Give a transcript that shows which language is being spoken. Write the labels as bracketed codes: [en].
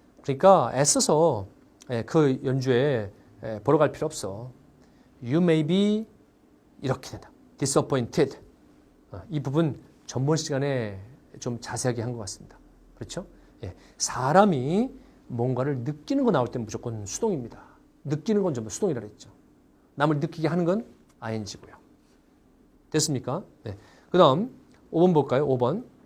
[ko] 그러니까 애써서 그 연주에 보러 갈 필요 없어. [en] You may be [ko] 이렇게 된다. [en] disappointed. [ko] 이 부분 전번 시간에 좀 자세하게 한 것 같습니다. 그렇죠? 사람이 뭔가를 느끼는 거 나올 때는 무조건 수동입니다. 느끼는 건 전부 수동이라 그랬죠. 남을 느끼게 하는 건 ing고요. 됐습니까? 네. 그 다음 5번 볼까요? 5번.